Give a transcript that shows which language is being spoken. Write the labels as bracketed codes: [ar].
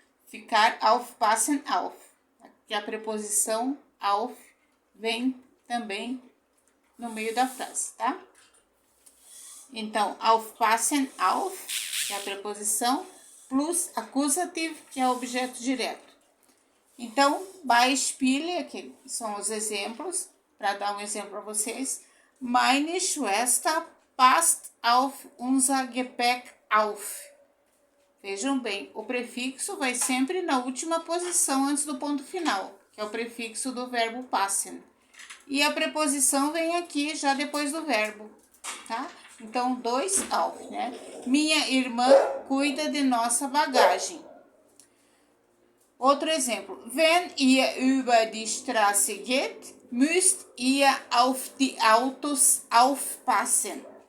[pt] Ficar aufpassen auf, que a preposição auf vem também no meio da frase, tá? Então, aufpassen, auf, que é a preposição, plus accusative, que é o objeto direto. Então, Beispiele, que são os exemplos, para dar um exemplo para vocês. [de] Meine Schwester passt auf unser Gepäck auf. [pt] Vejam bem, o prefixo vai sempre na última posição antes do ponto final, que é o prefixo do verbo passen. E a preposição vem aqui já depois do verbo, tá? Então, dois auf, né? Minha irmã cuida de nossa bagagem. Outro exemplo. [de] Wenn ihr über die Straße geht, müsst ihr auf die Autos aufpassen.